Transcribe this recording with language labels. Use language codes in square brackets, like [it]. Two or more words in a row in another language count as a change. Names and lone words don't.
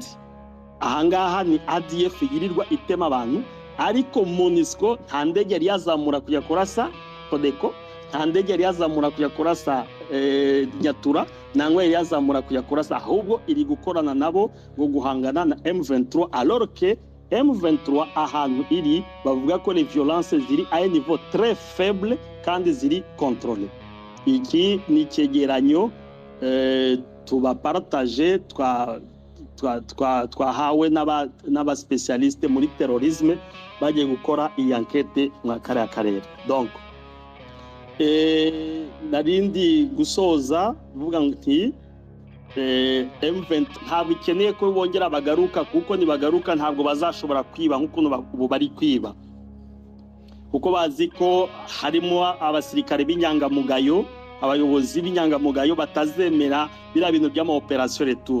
[rw] Ahangaha ni ADF yirirwa itema abantu, ariko MONUSCO nta ndege yari yazamura kujya kurasa Codeco, nta ndege yari yazamura kujya kurasa Nyatura, nangwa yari yazamura kujya kurasa, ahubwo iri gukorana nabo ngo guhangana na M23, [fr] alors que [rw] M23 ahantu iri bavuga ko [fr] les violences [rw] ziri [fr] à un niveau très faible [rw] kandi ziri contrôlé. Iki ni cyegeranyo tubapartage twahawe n'abaspecialiste muri terrorisme bagiye gukora iyi enquête mu karere. Donc narindi gusoza vuga nti M20 ntabwo ikeneye ko bongera bagaruka, kuko nibagaruka ntabwo bazashobora kwiba nk'ukuntu ubu bari kwiba, kuko bazi ko harimo abasirikare b'inyangamugayo, abayobozi b'inyangamugayo batazemera biriya bintu by'ama [fr] operation retour.